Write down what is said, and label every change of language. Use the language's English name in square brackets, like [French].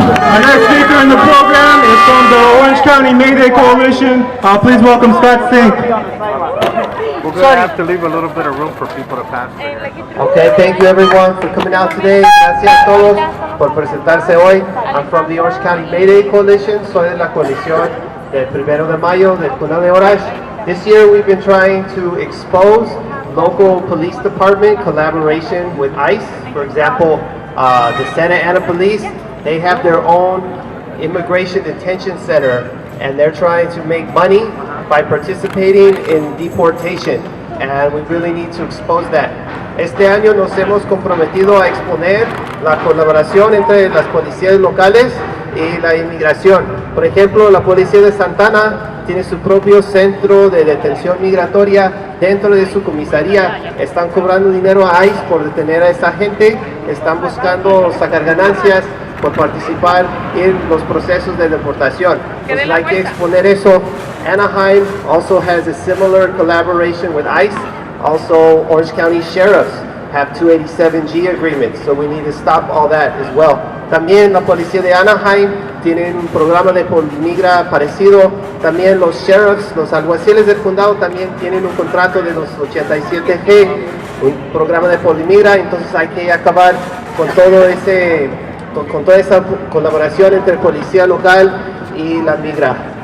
[English] Our next speaker in the program is from the Orange County Mayday Coalition. Please welcome Scott Sink. We're going to have to leave a little bit of room for people to pass. Okay, thank you everyone for coming out today. [Spanish] Gracias a todos por presentarse hoy. [English] I'm from the Orange County Mayday Coalition. [Spanish] Soy de la coalición del 1 de mayo del condado de Orange. [English] This year we've been trying to expose local police department collaboration with ICE. For example, the Santa Ana Police, they have their own immigration detention center, and they're trying to make money by participating in deportation, and we really need to expose that. [Spanish] Este año nos hemos comprometido a exponer la colaboración entre las policías locales y la inmigración. Por ejemplo, la policía de Santana tiene su propio centro de detención migratoria dentro de su comisaría. Están cobrando dinero a ICE por detener a esa gente, están buscando sacar ganancias por participar en los procesos de deportación. Entonces hay que exponer eso. [English] Anaheim also has a similar collaboration with ICE. Also, Orange County Sheriffs have 287G agreements, so we need to stop all that as well. [Spanish] También la policía de Anaheim tiene un programa de polimigra parecido. También los sheriffs, los alguaciles del condado también tienen un contrato de los 87G, un programa de polimigra. Entonces hay que acabar con todo ese, con toda esa colaboración entre policía local y la migra.